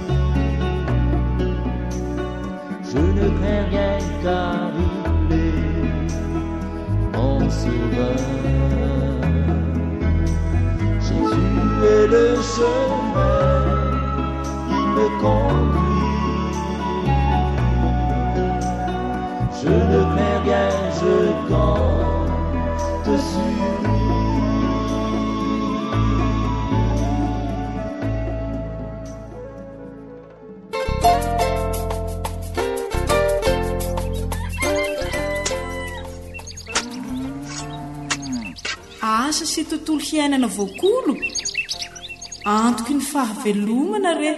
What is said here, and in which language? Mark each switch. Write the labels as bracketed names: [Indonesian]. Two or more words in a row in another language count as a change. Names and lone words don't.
[French] Je ne crains rien car il est mon sauveur. Jésus est le chemin, il me conduit. Je ne crains rien, je compte sur lui. [Malagasy] Asa sy tontolo hiainana voakolo antoky ny fahavelomana re.